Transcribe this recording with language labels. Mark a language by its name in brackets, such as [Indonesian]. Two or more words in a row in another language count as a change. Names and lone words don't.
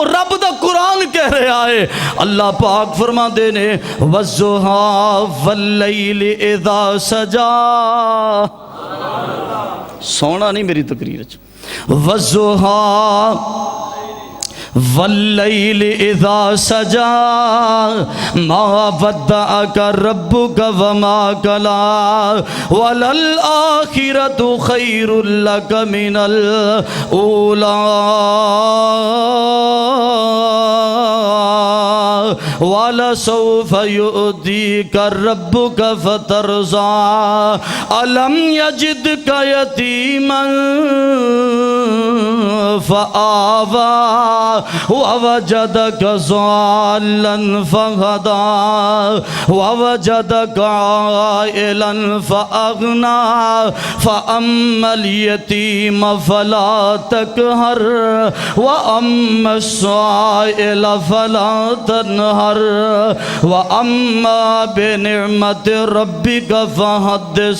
[Punjabi] رب دا قرآن کہہ رہا ہے، اللہ پاک فرما دے نے [Arabic] وَالضُّحَىٰ وَاللَّيْلِ اِذَا سَجَا۔ [Urdu] سونا نہیں میری تقریر اچھا۔ [Arabic] وَالضُّحَىٰ واللیل اذا سجا ما ودعک ربک وما کلا وللآخرۃ خیر لک من الاولی وَلَسَوْفَ يُؤْتِيكَ رَبُّكَ فَتَرْضَىٰ أَلَمْ يَجِدْكَ يَتِيمًا فَآوَىٰ وَوَجَدَكَ ضَالًّا فَهَدَىٰ وَوَجَدَكَ عَائِلًا فَأَغْنَىٰ فَأَمَّا الْيَتِيمَ فَلَا تَقْهَرْ وَأَمَّا السَّائِلَ فَلَا تَنْهَرْ وَأَمَّا بِنِعْمَتِ رَبِّكَ فَحَدِّثْ۔